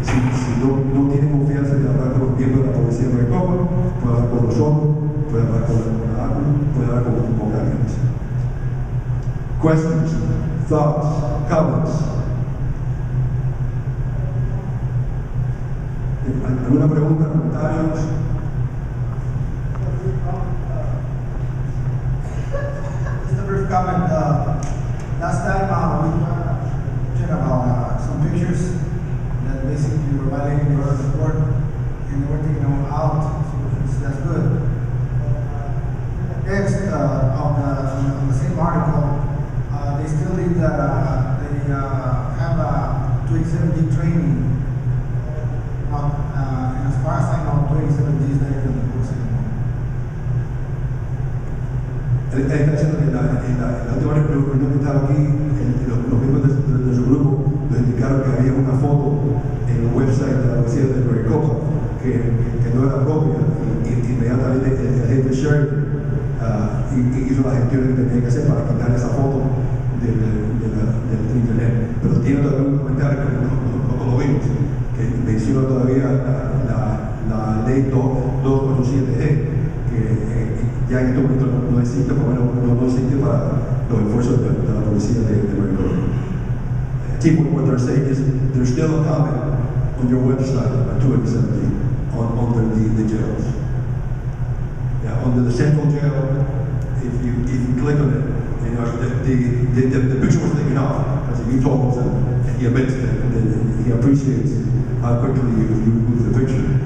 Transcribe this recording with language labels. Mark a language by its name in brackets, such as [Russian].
[Spanish] Si no tiene confianza de hablar con los miembros de la policía de Maricopa, puede hablar con nosotros, puede hablar con la ACLU, puede hablar con alguien. [English] Questions, thoughts, comments? [Spanish] ¿Alguna pregunta, comentarios? [English] Just a brief comment. Last time we checked about some pictures that basically were violating the order of the court, and they were taking them out, so that's good. Next, on the same article, they still need that they have a 287G training. And as far as I know, 287G is not even in the books anymore. [Spanish] Está diciendo que en la última reunión que estaba aquí, los miembros de su grupo nos indicaron que había una foto en el website de la policía de Maricopa que no era propia, y inmediatamente el jefe Sheridan hizo las gestiones que tenía que hacer para quitar esa foto del internet. Pero tiene todavía un comentario que no lo vimos, que menciona todavía la ley 247G, que ya en este momento no existe, por lo menos no existe para los esfuerzos de la policía de Maricopa. [English] Chief, what they're saying is there's still a comment on your website at 270 under the jails. Yeah, under the central jail, if you click on it, you know, the picture was taken off, because you told him, and he admits that he appreciates how quickly you remove the picture.